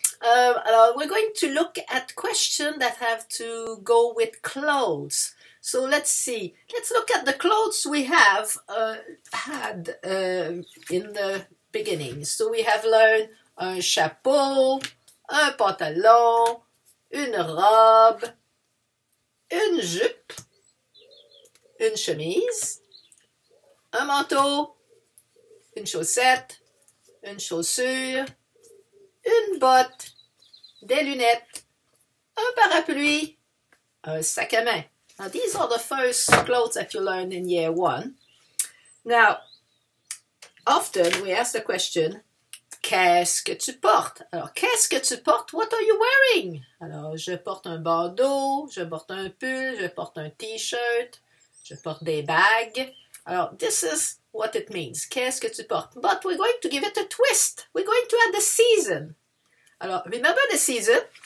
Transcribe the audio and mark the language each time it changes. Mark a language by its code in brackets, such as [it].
[en] We're going to look at questions that have to go with clothes. So let's see. Let's look at the clothes we have had in the beginning. So we have learned [fr] un chapeau, un pantalon, une robe, une jupe, une chemise, un manteau, une chaussette, une chaussure, une botte, des lunettes, un parapluie, un sac à main. [en] Now, these are the first clothes that you learn in year one. Now, often we ask the question, [fr] qu'est-ce que tu portes? Alors, qu'est-ce que tu portes? [en] What are you wearing? [fr] Alors, je porte un bandeau, je porte un pull, je porte un t-shirt, je porte des bagues. [en] Alors, this is what it means. [fr] Qu'est-ce que tu portes? [en] But we're going to give it a twist. We're going to add the season. Alors, remember the season?